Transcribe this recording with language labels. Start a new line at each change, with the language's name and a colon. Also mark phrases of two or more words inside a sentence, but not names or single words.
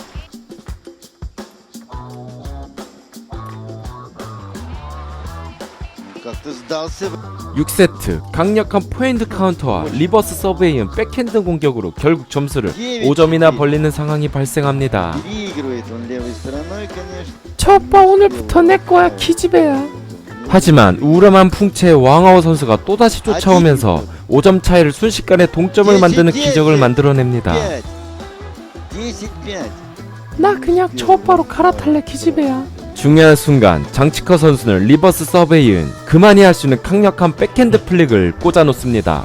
Korean: 6세트 강력한 포핸드 카운터와 리버스 서브에 이은 백핸드 공격으로 결국 점수를 5점이나 벌리는 상황이 발생합니다.
Russian: Переигрывает он левой стороной, конечно.
Korean: 저 오빠 오늘부터 내 거야 기집애야. 하지만 우람한 풍채의 왕하오 선수가 또다시 쫓아오면서 5점 차이를 순식간에 동점을 만드는 기적을 만들어냅니다. 10-5. 나 그냥 초오빠로 갈아탈래 기집애야. 중요한 순간 장치커 선수는 리버스 서브에 이은 그만이 할 수 있는 강력한 백핸드 플릭을 꽂아놓습니다.